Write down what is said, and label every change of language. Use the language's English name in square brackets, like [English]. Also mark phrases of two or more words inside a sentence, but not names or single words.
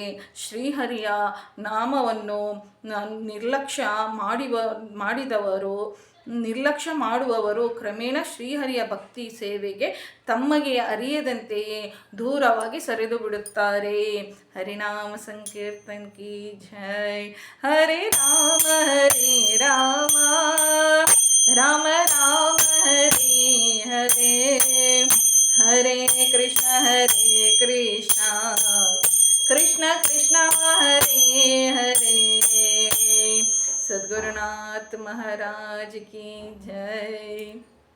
[Kannada] ಶ್ರೀಹರಿಯ ನಾಮವನ್ನು ನಿರ್ಲಕ್ಷ್ಯ ಮಾಡುವವರು ಕ್ರಮೇಣ ಶ್ರೀಹರಿಯ ಭಕ್ತಿ ಸೇವೆಗೆ ತಮಗೆ ಅರಿಯದಂತೆಯೇ ದೂರವಾಗಿ ಸರಿದು ಬಿಡುತ್ತಾರೆ. [Hindi] हरिनाम संकीर्तन की जय. [Sanskrit] ಹರೇ ರಾಮ ರಾಮ ರಾಮ ಹರೇ ಹರೇ, ಹರೇ ಕೃಷ್ಣ ಕೃಷ್ಣ ಕೃಷ್ಣ ಹರೇ ಹರೇ. [Hindi] सद्गुरुनाथ महाराज की जय.